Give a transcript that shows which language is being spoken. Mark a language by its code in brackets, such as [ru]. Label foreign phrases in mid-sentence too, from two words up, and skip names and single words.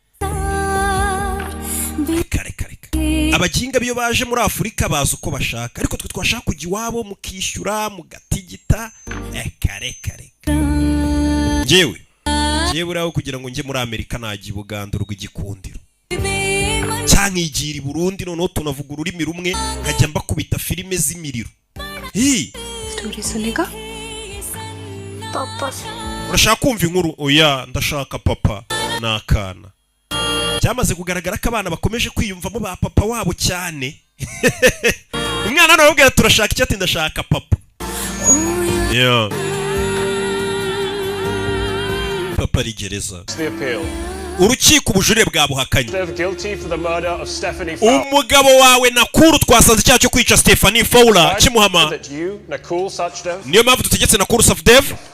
[rw] kare abaginga biyo baje muri Afurika baza uko bashaka ariko twe twashaka kujya iwabo mukishyura mugatigita kare njyewe raho kugira ngo njye muri Amerika najya i Buganda rw'igikundiro cyangwa igira i Burundi noneho tunavuga ururimi rumwe nkajya mbakubita filime z'imiriro [hi] स्टोरी सुनेगा पापा [rw] urashaka kumva inkuru oya ndashaka papa nakana cyamaze kugaragara ko abana bakomeje kwiyumvamo ba papa wabo cyane umwana nawe ubwira turashaka icyo ati ndashaka papa papa ari gereza urukiko ubujurire bwabuhakanye umugabo wawe Nakuru twasanze icyaha cyo kwica Stephanie Fowler kimuhama niyo mpamvu dutegetse Nakuru Safdev